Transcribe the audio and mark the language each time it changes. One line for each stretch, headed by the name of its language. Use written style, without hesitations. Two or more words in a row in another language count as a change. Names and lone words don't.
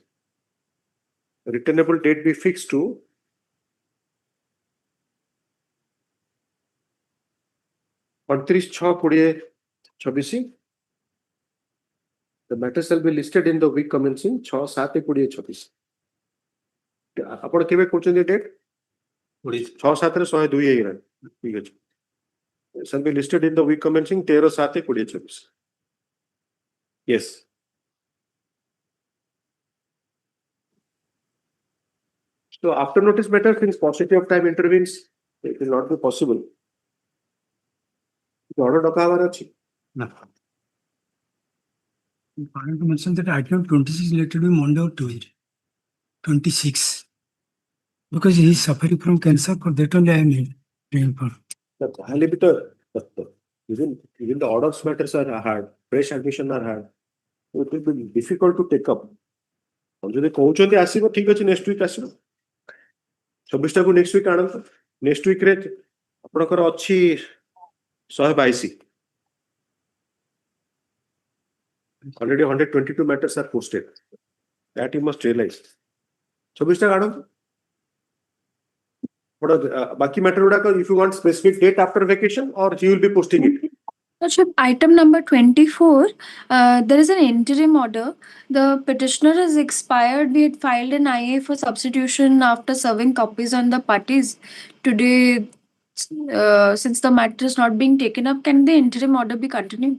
English: Returnable date be fixed to (29/6/2024). The matter shall be listed in the week commencing 6/7/2024.
Odia: ଆପଣ କେବେ କହୁଛନ୍ତି ଡେଟ୍ 6/7 102 ହେଇଗଲାଣି ଠିକ ଅଛି
English: shall be listed in the week commencing
Odia: 13/7/2024.
English: Yes. So after notice matter, since paucity of time intervenes, it will not be possible.
Odia: Order ଡକା ହବାର ଅଛି
English: No. Important to mention that item 26 related to Monday or Tuesday. 26. Because he is suffering from cancer, for that only I am praying for. Even the orders matters are hard, fresh admission are hard. So it will be difficult to take up.
Odia: ଯଦି କହୁଛନ୍ତି ଆସିବ ଠିକ ଅଛି
English: next week
Odia: ଆସିବ 26ଟାକୁ
English: next week
Odia: ଆଣନ୍ତୁ
English: next weekରେ
Odia: ଆପଣଙ୍କର ଅଛି 122
English: already 122 matters are posted that you must realize
Odia: 26ଟା ଆଣନ୍ତୁ ବାକି matter ଗୁଡାକ
English: if you want specific date after vacation or he will be posting it. Item number 24, there is an interim order. The petitioner has expired. We had filed an IA for substitution after serving copies on the parties. Today, since the matter is not being taken up, can the interim order be continued?